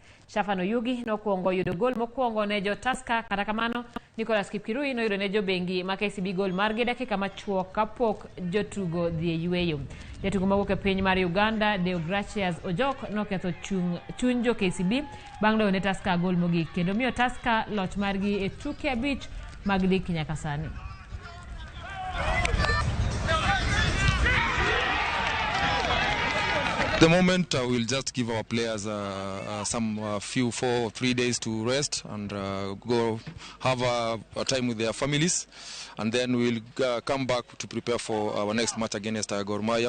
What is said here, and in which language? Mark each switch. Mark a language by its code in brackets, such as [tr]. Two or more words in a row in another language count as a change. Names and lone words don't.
[luo] Shafano Yugi nokuongo yudo gol mokuongo ne jo Tusker, kata kamano Nicholas Kipkirui noyudo ne jo bengi ma KCB gol margi dakika machuok kapok jotugo dhi e yueyo. Jatugo mawuok e piny mar Uganda Deogracius Ojok noketho chuny jo KCB bang' loyo ne Tusker gol mogik kendo miyo Tusker loch margi e tuke 5 mag lig nyaka sani. [en] At the moment, we'll just give our players some 3 days to rest and go have a time with their families, and then we'll come back to prepare for our next match against Gor Mahia.